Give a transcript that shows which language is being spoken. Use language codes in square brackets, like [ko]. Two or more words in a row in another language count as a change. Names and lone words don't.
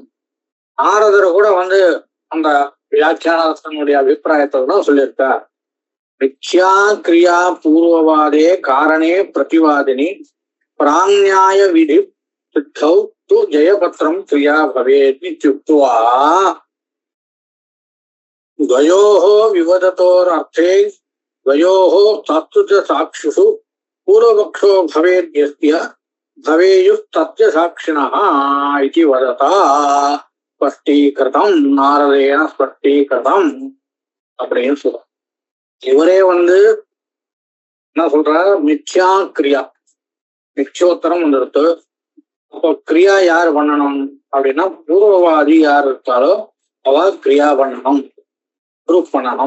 [ta] நாரதர் கூட அந்த வியாக்கியானத்தினுடைய அபிப்பிராயத்தை தான் சொல்லியிருக்கார். [sa] मिथ्या क्रिया पूर्ववादे कारणे प्रतिवादिनि प्राङ्न्याय विधि सिद्धौ तु जयपत्रं क्रिया भवेत् इत्युक्त्वा द्वयोः विवदतोरर्थे द्वयोः तत्त्वच साक्षिषु पूर्वपक्षो भवेद्यस्य भवेयुस्तस्य साक्षिणः इति वदता स्पष्टीकृतम् नारदेन स्पष्टीकृतम् [ta] அப்படின்னு சொல்ற. இவரே என்ன சொல்றாரு? [sa] मिथ्या क्रिया मिथ्योत्तरम् [ta] இருக்கு. அப்போ கிரியா யார் பண்ணணும் அப்படின்னா பூர்வவாதி யார் இருக்காரோ அவ கிரியா பண்ணணும், ப்ரூஃப் பண்ணணும்.